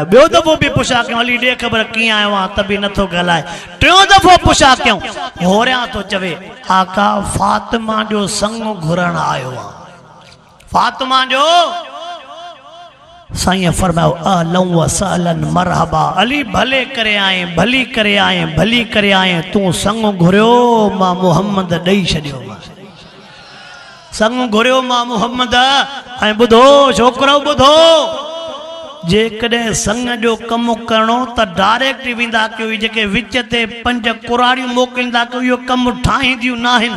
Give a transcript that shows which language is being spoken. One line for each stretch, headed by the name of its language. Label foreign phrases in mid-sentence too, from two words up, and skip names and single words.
Sindhi: ॿियो दफ़ो बि पुछा कयूं अली ॾे ख़बर कीअं आयो आहे त बि नथो ॻाल्हाए। टियों दफ़ो पुछा कयूं होरियां थो चवे आका फातिमा जो संग घुरण आयो आहे। फातिमा जो साईं फरमायो
Arabic: أهلاً وسهلاً مرحبا
Sindhi: अली भले करे आए भली करे आए भली करे आए तू संग घुरियो मां मोहम्मद ॾेई छॾियो संग घुरियो मां मोहम्मद। ऐं ॿुधो छोकिरो ॿुधो जेकॾहिं संग जो कमु करणो त डायरेक्ट वेंदा कयो। जेके विच ते 5 कुराड़ियूं मोकिलींदा कयो इहो कमु ठाहींदियूं न आहिनि।